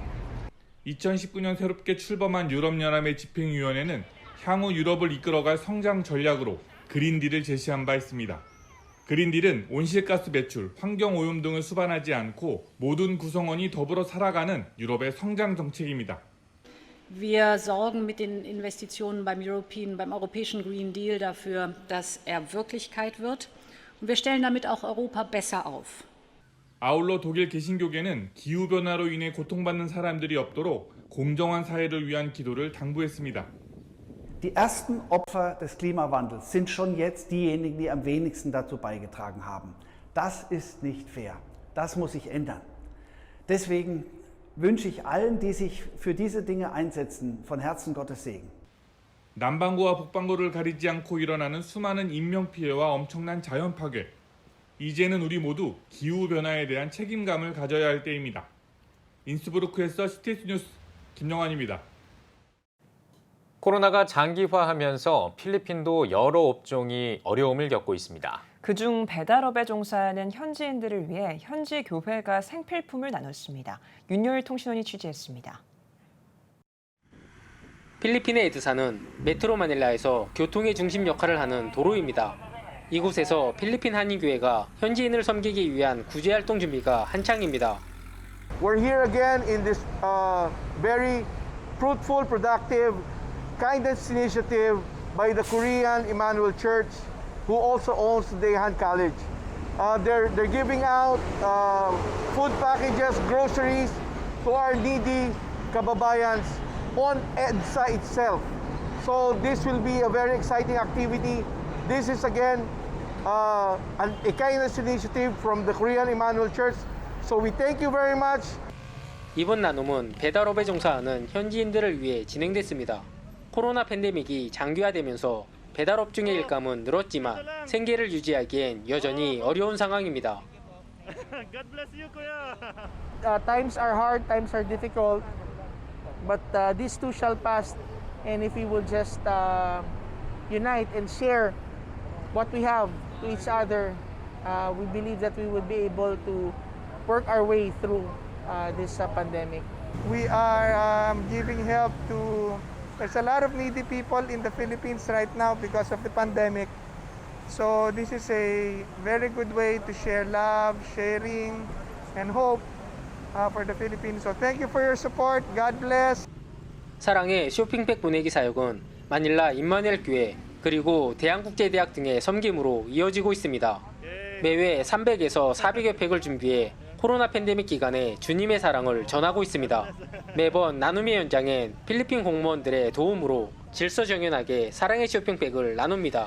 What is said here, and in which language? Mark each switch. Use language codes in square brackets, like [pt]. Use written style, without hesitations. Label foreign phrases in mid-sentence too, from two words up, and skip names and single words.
[ko] 2019년 새롭게 출범한 유럽연합의 집행위원회는 향후 유럽을 이끌어갈 성장 전략으로 그린딜을 제시한 바 있습니다. 그린딜은 온실가스 배출, 환경오염 등을 수반하지 않고 모든 구성원이 더불어 살아가는 유럽의 성장 정책입니다. [de] Wir sorgen mit den Investitionen beim Europäischen Green Deal dafür, dass er Wirklichkeit wird. Und wir stellen damit auch Europa besser auf. [ko] 아울러 독일 개신교계는 기후변화로 인해 고통받는 사람들이 없도록 공정한 사회를 위한 기도를 당부했습니다. [de] Die ersten Opfer des Klimawandels sind schon jetzt diejenigen, die am wenigsten dazu beigetragen haben. Das ist nicht fair. Das muss sich ändern. Deswegen wünsche ich allen, die sich für diese Dinge einsetzen, von Herzen Gottes Segen. [ko] 남반구와 북반구를 가리지 않고 일어나는 수많은 인명피해와 엄청난 자연 파괴. 이제는 우리 모두 기후변화에 대한 책임감을 가져야 할 때입니다. 인스부르크에서 CTS 뉴스 김영환입니다. 코로나가 장기화하면서 필리핀도 여러 업종이 어려움을 겪고 있습니다. 그중 배달업에 종사하는 현지인들을 위해 현지 교회가 생필품을 나눴습니다. 윤여일 통신원이 취재했습니다. 필리핀의 에드사는 메트로 마닐라에서 교통의 중심 역할을 하는 도로입니다. 이곳에서 필리핀 한인교회가 현지인을 섬기기 위한 구제활동 준비가 한창입니다. [en] We're here again in this very fruitful, productive kindness initiative by the Korean Emmanuel Church, who also owns Daehan College. They're giving out food packages, groceries to our needy kababayans on EDSA itself. So this will be a very exciting activity. This is again a kindness initiative from the Korean Emmanuel Church. So we thank you very much. [ko] 이번 나눔은 배달업에 종사하는 현지인들을 위해 진행됐습니다. 코로나 팬데믹이 장기화되면서 배달업 중의 일감은 늘었지만 생계를 유지하기엔 여전히 어려운 상황입니다. [en] God bless you, kuya. Times are hard, times are difficult, but these too shall pass. And if we will just unite and share what we have to each other, we believe that we would be able to work our way through this pandemic. We are giving help to. There's a lot of needy people in the Philippines right now because of the pandemic. So this is a very good way to share love, sharing, and hope for the Philippines. So thank you for your support. God bless. [ko] 사랑의 쇼핑백 보내기 사역은 마닐라 임마누엘 교회 그리고 대한국제대학 등의 섬김으로 이어지고 있습니다. 매회 300에서 400여 팩을 준비해 코로나 팬데믹 기간에 주님의 사랑을 전하고 있습니다. 매번 나눔의 현장엔 필리핀 공무원들의 도움으로 질서정연하게 사랑의 쇼핑백을 나눕니다.